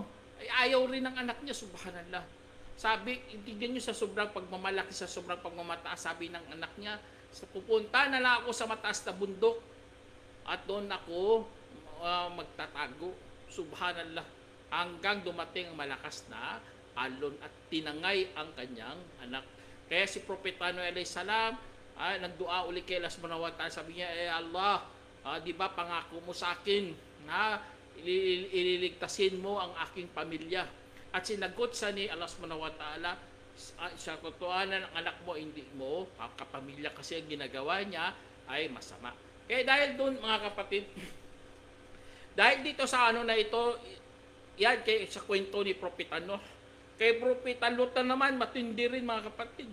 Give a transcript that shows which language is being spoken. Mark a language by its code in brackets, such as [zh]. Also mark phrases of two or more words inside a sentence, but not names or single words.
[tl] Ay ayaw rin ng anak niya, subhanallah. Sabi, tignan niyo sa sobrang pagmamalaki, sa sobrang pagmamataas, sabi ng anak niya, "Pupunta na lang ako sa mataas na bundok at doon ako magtatago." Subhanallah. Hanggang dumating ang malakas na alon at tinangay ang kanyang anak. Kaya si Propeta Nuh [ar] عليه السلام, [tl] nagdua uli kay Allah [ar] سبحانه وتعالى, [tl] sabi niya, Allah, di ba pangako mo sa akin na ililigtasin mo ang aking pamilya? At sinagot sa ni Allah [ar] سبحانه وتعالى, [tl] sa katotohanan ng anak mo, hindi mo kapamilya, kasi ang ginagawa niya ay masama. Kaya dahil doon mga kapatid, dahil dito sa na ito, yan sa kwento ni Propeta Nuh. Kay Propeta Lut naman, matindi rin mga kapatid.